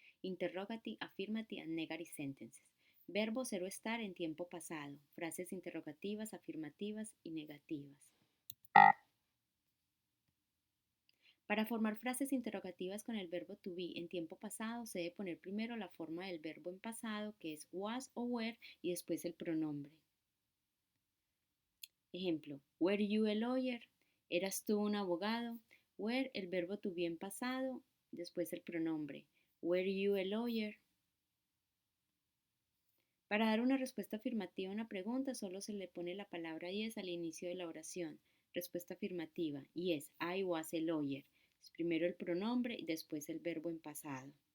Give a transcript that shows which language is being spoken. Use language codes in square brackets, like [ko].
[en] Interrogative, affirmative and negative sentences. [es] Verbo 0 estar en tiempo pasado. Frases interrogativas, afirmativas y negativas. Para formar frases interrogativas con el verbo to be en tiempo pasado se debe poner primero la forma del verbo en pasado, que es was o were, y después el pronombre. Ejemplo, [en] were you a lawyer? [es] ¿Eras tú un abogado? Were, el verbo to be en pasado, después el pronombre. [en] Were you a lawyer? [es] Para dar una respuesta afirmativa a una pregunta solo se le pone la palabra yes al inicio de la oración. Respuesta afirmativa. [en] Yes, I was a lawyer. [es] Primero el pronombre y después el verbo en pasado.